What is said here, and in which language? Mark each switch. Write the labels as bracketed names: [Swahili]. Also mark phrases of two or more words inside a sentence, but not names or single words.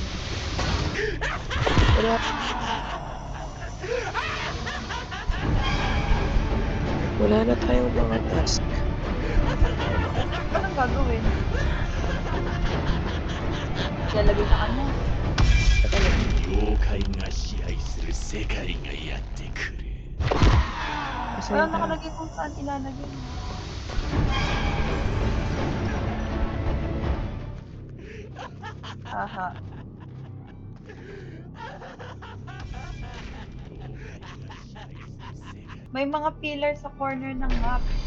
[Filipino] Wala, wala na tayong mga task. Anong gagawin? Lalagay sa kanya. Saka lang, [Japanese] 妖怪が支配する世界がやってくる。 [Filipino] assign Walang task. nakalagay kung saan ilalagay. Aha. May mga pillar sa corner ng map.